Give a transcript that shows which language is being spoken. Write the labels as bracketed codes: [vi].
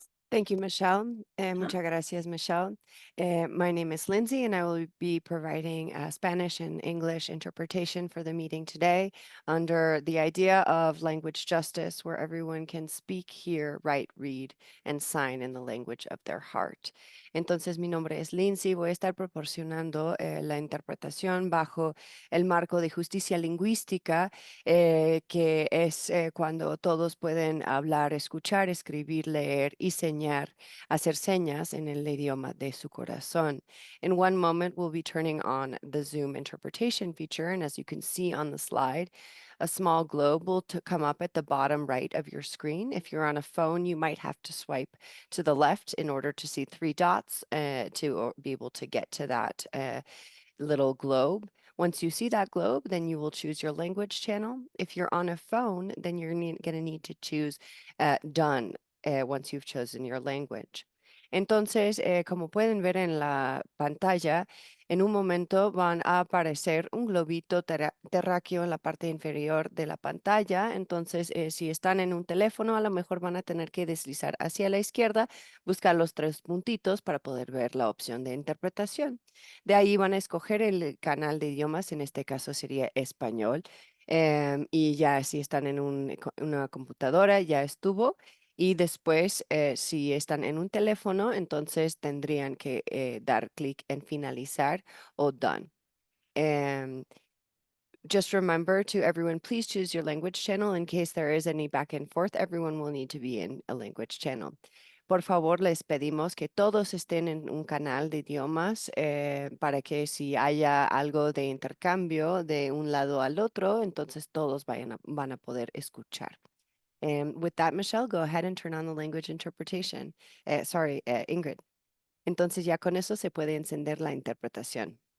[en] Thank you, Michelle. [es] Muchas gracias, Michelle. [en] My name is Lindsay, and I will be providing Spanish and English interpretation for the meeting today under the idea of language justice, where everyone can speak, hear, write, read, and sign in the language of their heart. [es] Entonces, mi nombre es Lindsay. Voy a estar proporcionando la interpretación bajo el marco de justicia lingüística, que es cuando todos pueden hablar, escuchar, escribir, leer y hacer señas en el idioma de su corazón. [en] In one moment, we'll be turning on the Zoom interpretation feature, and as you can see on the slide, a small globe will come up at the bottom right of your screen. If you're on a phone, you might have to swipe to the left in order to see 3 dots to be able to get to that little globe. Once you see that globe, then you will choose your language channel. If you're on a phone, then you're going to need to choose done once you've chosen your language. [es] Entonces, como pueden ver en la pantalla, en un momento van a aparecer un globito terráqueo en la parte inferior de la pantalla. Entonces, si están en un teléfono, a lo mejor van a tener que deslizar hacia la izquierda, buscar los 3 puntitos para poder ver la opción de interpretación. De ahí van a escoger el canal de idiomas, en este caso sería español. Y ya si están en una computadora, ya estuvo. Y después, si están en un teléfono, entonces tendrían que dar clic en finalizar o done. [en] Just remember to everyone, please choose your language channel in case there is any back and forth. Everyone will need to be in a language channel. [es] Por favor, les pedimos que todos estén en un canal de idiomas para que si haya algo de intercambio de un lado al otro, entonces todos van a poder escuchar. [en] With that, Michelle, go ahead and turn on the language interpretation. Ingrid. [es] Entonces ya con eso se puede encender la interpretación.